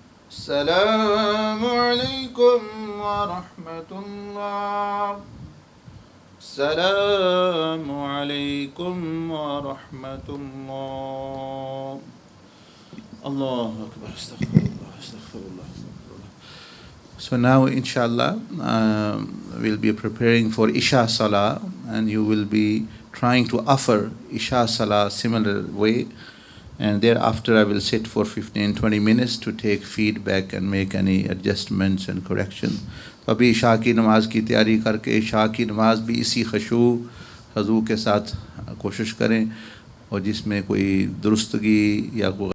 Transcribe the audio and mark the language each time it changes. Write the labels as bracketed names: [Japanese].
[Arabic] السلام عليكم ورحمة الله السلام عليكم ورحمة الله الله أكبر استغفر الله استغفر الله استغفر الله. [English] So now inshallah we'll be preparing for Isha Salah, and you will be trying to offer Isha Salah similar way, and thereafter I will sit for 15-20 minutes to take feedback and make any adjustments and corrections. [Hindi] तो अभी इशा की नमाज़ की तैयारी करके इशा की नमाज़ भी इसी खशू हज़ू के साथ कोशिश करें, और जिसमें कोई दुरुस्तगी या कोई